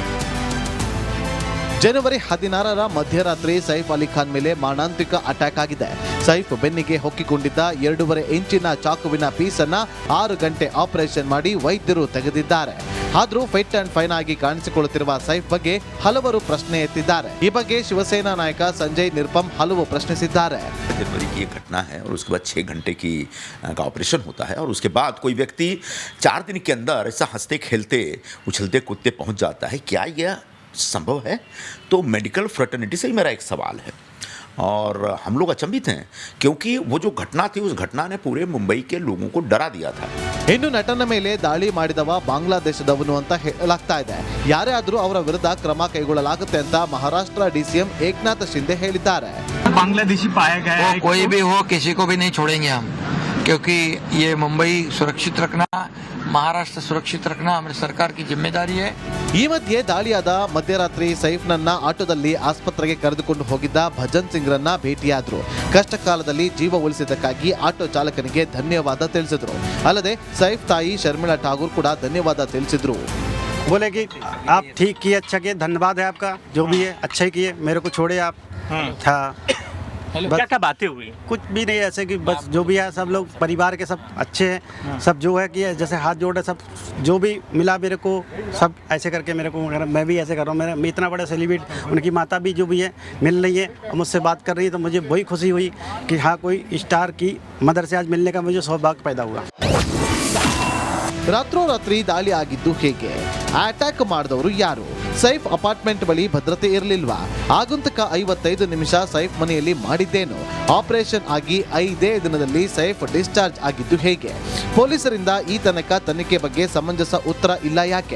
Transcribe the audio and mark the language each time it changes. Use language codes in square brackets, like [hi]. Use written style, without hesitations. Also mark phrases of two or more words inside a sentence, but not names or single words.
[kn] ಜನವರಿ 16ರ ಮಧ್ಯರಾತ್ರಿ ಸೈಫ್ ಅಲಿ ಖಾನ್ ಮೇಲೆ ಮಾರಣಾಂತಿಕ ಅಟ್ಯಾಕ್ ಆಗಿದೆ. ಸೈಫ್ ಬೆನ್ನಿಗೆ ಹೊಕ್ಕಿಕೊಂಡಿದ್ದ 2.5 ಇಂಚಿನ ಚಾಕುವಿನ ಪೀಸನ್ನ 6 ಗಂಟೆ ಆಪರೇಷನ್ ಮಾಡಿ ವೈದ್ಯರು ತೆಗೆದಿದ್ದಾರೆ. ಆದರೂ [en] fit and fine [kn] ಆಗಿ ಕಾಣಿಸಿಕೊಳ್ಳುತ್ತಿರುವ ಸೈಫ್ ಬಗ್ಗೆ ಹಲವರು ಪ್ರಶ್ನೆ ಎತ್ತಿದ್ದಾರೆ. ಈ ಬಗ್ಗೆ ಶಿವಸೇನಾ ನಾಯಕ ಸಂಜಯ್ ನಿರುಪಮ್ ಹಲವು ಪ್ರಶ್ನಿಸಿದ್ದಾರೆ. [hi] जनवरी की एक घटना है और उसके बाद 6 घंटे का ऑपरेशन होता है और उसके बाद कोई व्यक्ति 4 दिन के अंदर ऐसा हंसते खेलते उछलते कूदते पहुंच जाता है, क्या यह संभव है? तो [en] medical fraternity [hi] से ही मेरा एक सवाल है और हम लोग अचंभित हैं क्योंकि वो जो घटना थी उस घटना ने पूरे मुंबई के लोगों को डरा दिया था. [kn] ಇನ್ನು ನಟನ ಮೇಲೆ ದಾಳಿ ಮಾಡಿದವ ಬಾಂಗ್ಲಾದೇಶದವನು ಅಂತ ಹೇಳಲಾಗ್ತಾ ಇದೆ. ಯಾರೇ ಆದರೂ ಅವರ ವಿರುದ್ಧ ಕ್ರಮ ಕೈಗೊಳ್ಳಲಾಗುತ್ತೆ ಅಂತ ಮಹಾರಾಷ್ಟ್ರ ಡಿಸಿಎಂ ಏಕನಾಥ್ ಶಿಂದೆ ಹೇಳಿದ್ದಾರೆ. [hi] बांग्लादेशी पाया गया है, कोई भी हो किसी को भी नहीं छोड़ेंगे हम, क्योंकि ये मुंबई सुरक्षित रखना, महाराष्ट्र सुरक्षित रखना हमारी सरकार की जिम्मेदारी है. [kn] ಈ ಮಧ್ಯೆ ದಾಳಿಯಾದ ಮಧ್ಯರಾತ್ರಿ ಸೈಫ್ನನ್ನ ಆಟೋದಲ್ಲಿ ಆಸ್ಪತ್ರೆಗೆ ಕರೆದುಕೊಂಡು ಹೋಗಿದ್ದ ಭಜನ್ ಸಿಂಗ್ರನ್ನ ಭೇಟಿಯಾದ್ರು. ಕಷ್ಟ ಕಾಲದಲ್ಲಿ ಜೀವ ಉಳಿಸಿದ್ದಕ್ಕಾಗಿ ಆಟೋ ಚಾಲಕನಿಗೆ ಧನ್ಯವಾದ ತಿಳಿಸಿದ್ರು. ಅಲ್ಲದೆ ಸೈಫ್ ತಾಯಿ ಶರ್ಮಿಳಾ ಠಾಗೂರ್ ಕೂಡ ಧನ್ಯವಾದ ತಿಳಿಸಿದ್ರು. [hi] बोले कि आप ठीक किए, अच्छा किए, धन्यवाद है आपका, जो भी है अच्छा ही किए, मेरे को छोड़े आप. था क्या क्या बातें हुई? कुछ भी नहीं, ऐसे कि बस जो भी है सब लोग परिवार के सब अच्छे हैं, सब जो है कि जैसे हाथ जोड़े सब जो भी मिला मेरे को सब ऐसे करके मेरे को, मैं भी ऐसे कर रहा हूँ। मैं इतना बड़ा सेलिब्रिटी, उनकी माता भी जो भी है मिल रही है और मुझसे बात कर रही है, तो मुझे वही खुशी हुई कि हाँ कोई स्टार की मदर से आज मिलने का मुझे सौभाग्य पैदा हुआ। [kn] ರಾತ್ರೋರಾತ್ರಿ ದಾಳಿ ಆಗಿದ್ದು ಹೇಗೆ? ಅಟ್ಯಾಕ್ ಮಾಡಿದವರು ಯಾರು? ಸೈಫ್ ಅಪಾರ್ಟ್ಮೆಂಟ್ ಬಳಿ ಭದ್ರತೆ ಇರಲಿಲ್ವಾ? ಆಗಂತಕ 55 ನಿಮಿಷ ಸೈಫ್ ಮನೆಯಲ್ಲಿ ಮಾಡಿದ್ದೇನು? ಆಪರೇಷನ್ ಆಗಿ 5ನೇ ದಿನದಲ್ಲಿ ಸೈಫ್ ಡಿಸ್ಚಾರ್ಜ್ ಆಗಿದ್ದು ಹೇಗೆ? ಪೊಲೀಸರಿಂದ ಈ ತನಕ ತನಿಖೆ ಬಗ್ಗೆ ಸಮಂಜಸ ಉತ್ತರ ಇಲ್ಲ ಯಾಕೆ?